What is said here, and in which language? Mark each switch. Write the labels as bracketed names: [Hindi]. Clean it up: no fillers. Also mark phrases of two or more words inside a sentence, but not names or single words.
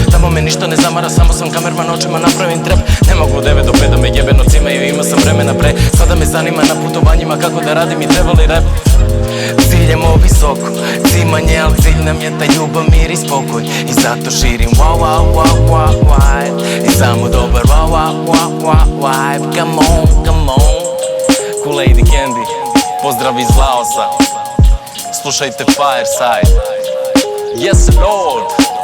[Serbian] Tamo me ništa ne zamara, samo sam kamerman, očima napravim trep. Ne mogu 9 do 5 da me jebe nocimaju, imao sam vremena pre. Sada me zanima na putovanjima kako da radim i treba li rap. Ciljemo visoko, cimanje, al cilj nam je ta ljubav, mir i spokoj. I zato širim wow, wow, wow, wow, vibe. I samo dobar wow, wow, wow, wow, vibe. [English] Come on, come on. [Serbian] Kool-Aid i Candy, pozdrav iz Laosa. Slušajte Fireside. [English] Yes, Lord.